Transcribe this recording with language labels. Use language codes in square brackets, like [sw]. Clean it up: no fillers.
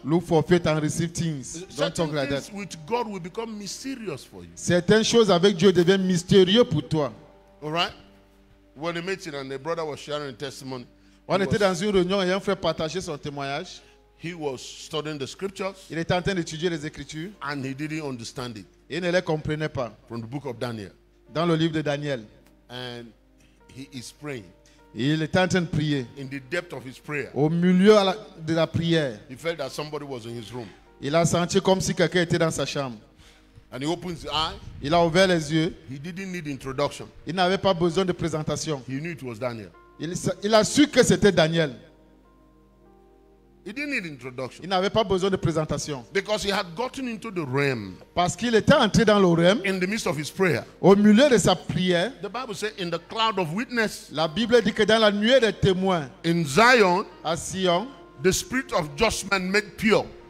[en] Look for faith and receive things. Don't Certain talk like things that. with God will become mysterious for you. [fr] Certaines choses avec Dieu deviennent mystérieux pour toi. [en] All right? When the meeting and the brother was sharing a testimony, [fr] On était dans une réunion et un frère partageait son témoignage. [en] he was studying the scriptures [fr] Il était en train d'étudier les Écritures [en] and he didn't understand it [fr] et il ne les comprenait pas. [en] from the book of Daniel. [fr] Dans le livre de Daniel, [en] And he is praying. [fr] et il était en train de prier. [en] In the depth of his prayer, [fr] Au milieu de la prière, [en] he felt that somebody was in his room. [fr] il a senti comme si quelqu'un était dans sa chambre. [en] And he opened his eye. [fr] Il a ouvert les yeux. [en] He didn't need introduction. [fr] Il n'avait pas besoin de présentation. [en] He knew it was Daniel. [fr] Il a su que c'était Daniel. [en] He didn't need introduction. [fr] Il n'avait pas besoin de présentation. [en] Because he had gotten into the realm [fr] Parce qu'il était entré dans le rêve, [en] in the midst of his prayer. [fr] au milieu de sa prière. [en] The Bible says, in the cloud of witness, [fr] La Bible dit que dans la nuée des témoins [en] in Zion, [fr] à Sion, [en] the spirit of just man made pure.